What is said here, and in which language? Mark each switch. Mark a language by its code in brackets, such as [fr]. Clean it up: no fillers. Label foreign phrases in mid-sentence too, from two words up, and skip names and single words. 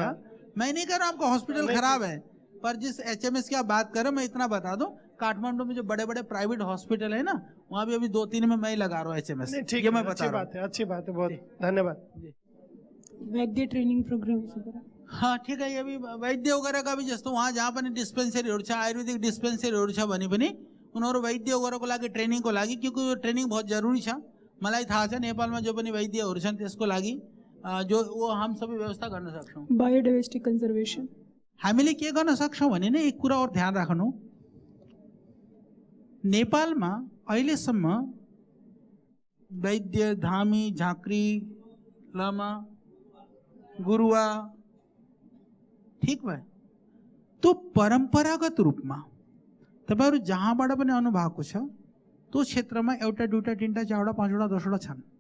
[hi] मैं नहीं कह रहा आपका हॉस्पिटल खराब है, पर जिस HMS की आप बात कर रहे हो मैं इतना बता दूं काठमांडू में जो बड़े बड़े [en] private hospital [hi] है ना, वहाँ भी अभी 2-3 में मैं ही लगा रहा हूँ HMS। नहीं, ठीक ये है, मैं बता अच्छी रहा हूँ। बात है, अच्छी बात है, बहुत धन्यवाद। वैद्य [en] training programs [hi] वगैरह। [ne] हाँ ठीक है, [hi] ये भी वैद्य वगैरह का भी [ne] जस्तो वहाँ जहाँ पनि डिस्पेंसरी आयुर्वेदिक डिस्पेंसरी भने पनि उनीहरू वैद्य वगैरहको लागि ट्रेनिङको लागि, क्योंकि यो ट्रेनिङ [hi] बहुत जरुरी [ne] छ। मलाई थाहा छ नेपालमा जो पनि वैद्यहरू छन् त्यसको लागि जो वो हम सबै व्यवस्था गर्न सक्छौँ। [en] biodiversity conservation. [ne] हामीले के गर्न सक्छौँ भने नि एक कुरा और ध्यान राख्नु, नेपालमा अहिलेसम्म वैद्य, धामी, झाँक्री, लामा, गुरुवा, ठीक भयो, तो परम्परागत रूपमा तपाईहरु जहाँबाट पनि आउनु भएको छ त्यो क्षेत्रमा एउटा दुईटा तीनटा चारवटा पाँचवटा 10वटा छन्,